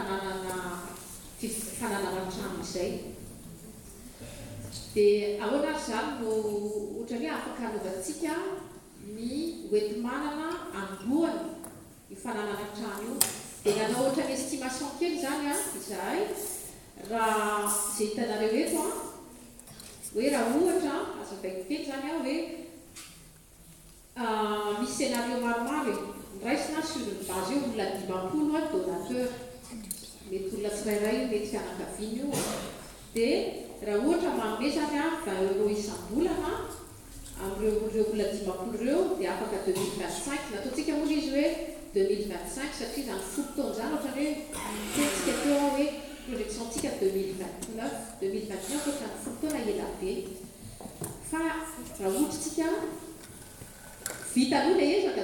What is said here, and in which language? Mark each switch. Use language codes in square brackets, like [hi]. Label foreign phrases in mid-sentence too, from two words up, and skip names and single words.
[mg] fananana trano izay dia ahoana zany no ohatra hoe afaka anaovantsika ny hoenti-manana amboany io fananana trano io dia nanao ohatra ny estimation kely zany a izahay raha zay hitanareo eto a hoe raha ohatra azabaiko kely zany a hoe misy scénario maromaro niraisina [fr] sur une base [mg] eo olona 50 a donateur mety olona tsirairay mety fianakaviana io dia raha ohatra manome zany a 20 € isam-bolana amin'ireo olona 50 reo dia afaka 2025 nataontsika moa izy hoe 2025 satria zany folo taona zany ohatrany hoe tentsika teo hoe projectiontsika 2029 ohatrany folo taona ela be fa raha ohatratsika vita aloha le ezaka